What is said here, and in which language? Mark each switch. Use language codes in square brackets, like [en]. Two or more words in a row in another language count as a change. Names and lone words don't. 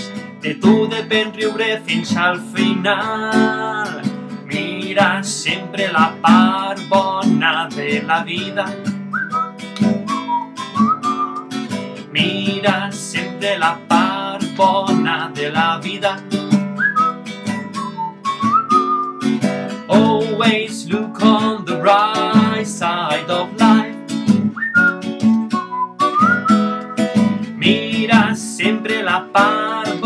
[ca] De tu depèn riure fins al final. Mira sempre la part bona de la vida. Mira sempre la part bona de la vida. [en] Always look on the right side of life. [ca] Mira sempre la part